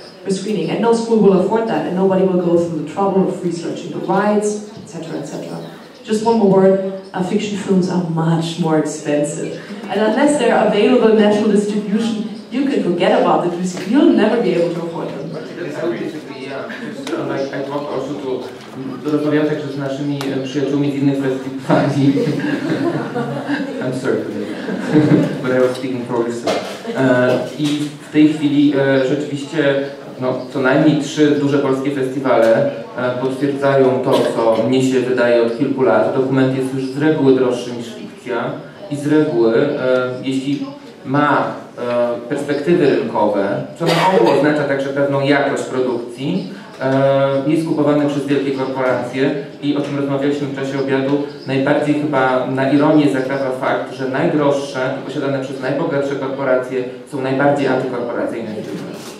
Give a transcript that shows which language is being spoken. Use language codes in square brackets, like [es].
[en] Screening, and no school will afford that, and nobody will go through the trouble of researching the rights, etc., etc. Just one more word, fiction films are much more expensive, and unless they're available in national distribution, you can forget about it, because you'll never be able to afford them. I talked also to [pl] rozmawiam także z naszymi przyjaciółmi z innych festiwali. [en] I'm sorry, but I was speaking for yourself. [pl] I w tej chwili rzeczywiście co najmniej 3 duże polskie festiwale potwierdzają to, co mnie się wydaje od kilku lat. Dokument jest już z reguły droższy niż fikcja i z reguły, jeśli ma perspektywy rynkowe, co na ogół oznacza także pewną jakość produkcji, jest kupowany przez wielkie korporacje i o czym rozmawialiśmy w czasie obiadu, najbardziej chyba na ironię zakrawa fakt, że najdroższe i posiadane przez najbogatsze korporacje są najbardziej antykorporacyjne filmy.